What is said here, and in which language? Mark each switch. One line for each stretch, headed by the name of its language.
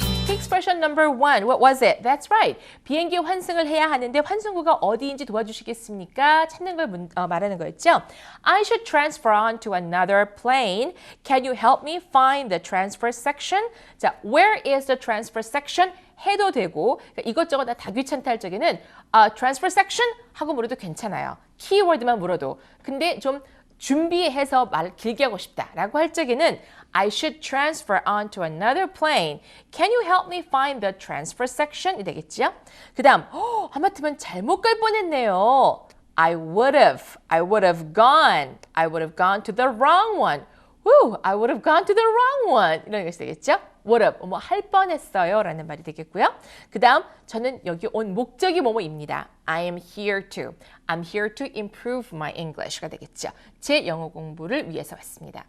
English: Expression number 1. What was it? That's right.
Korean: 비행기 환승을 해야 하는데 환승구가 어디인지 도와주시겠습니까? 찾는 걸 말하는 거였죠.
English: I should transfer on to another plane. Can you help me find the transfer section? 자, where is the transfer section?
Korean: 해도 되고 그러니까 이것저것 다 귀찮다 할 적에는 transfer section 하고 물어도 괜찮아요. 키워드만 물어도. 근데 좀 준비해서 말 길게 하고 싶다라고 할 적에는
English: I should transfer on to another plane. Can you help me find the transfer section?
Korean: 이 되겠죠? 그 다음 하마터면 잘못 갈 뻔했네요.
English: I would have gone to the wrong one. I would have gone to the wrong one.
Korean: 이런 것이 되겠죠?
English: would have,
Korean: 뭐 할 뻔했어요 라는 말이 되겠고요. 그 다음 저는 여기 온 목적이 뭐뭐입니다.
English: I am here to. I'm here to improve my English가 되겠죠.
Korean: 제 영어 공부를 위해서 왔습니다.